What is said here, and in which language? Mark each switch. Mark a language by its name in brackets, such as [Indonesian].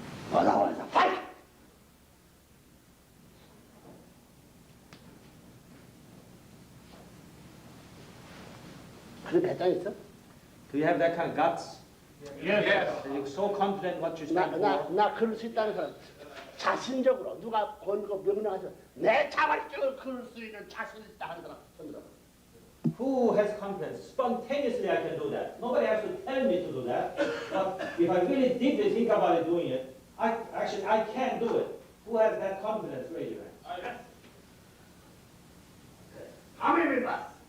[Korean] 더 나와서 빨리. 그런 배짱 있어? [English] Do you have that kind of guts? Yes. Are you so confident what you stand for? [Korean] 나 그럴 수 있다는 사람. 자신적으로 누가 권고 명령하셔 내 자발적으로 그럴 수 있는 자신 있다 하는 사람 손들어. [English] Who has confidence? Spontaneously I can do that. Nobody has to tell me to do that. But if I really deeply think about it, doing it, I can do it. Who has that confidence? Raise your hand. How many members?